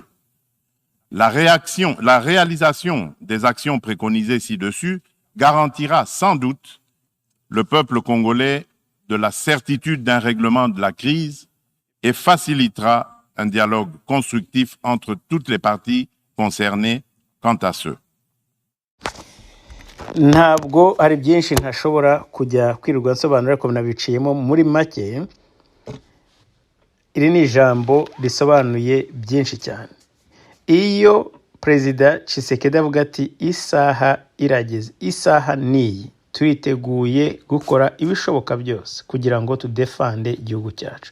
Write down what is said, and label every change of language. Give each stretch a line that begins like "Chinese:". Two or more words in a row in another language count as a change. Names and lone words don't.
French: La réalisation des actions préconisées ci-dessus garantira sans doute le peuple congolais de la certitude d'un règlement de la crise et facilitera un dialogue constructif entre toutes les parties concernées quant à ce.
Kinyarwanda: ntabwo hari byinshi ntashobora kujya kwirirwa nsobanura ariko nabiciyemo muri make. Iri ni ijambo risobanuye byinshi cyane. Iyo Perezida Tshisekedi avuga ati isaha irageze, isaha niyi turiteguye gukora ibishoboka byose kugira ngo tudefande igihugu cyacu.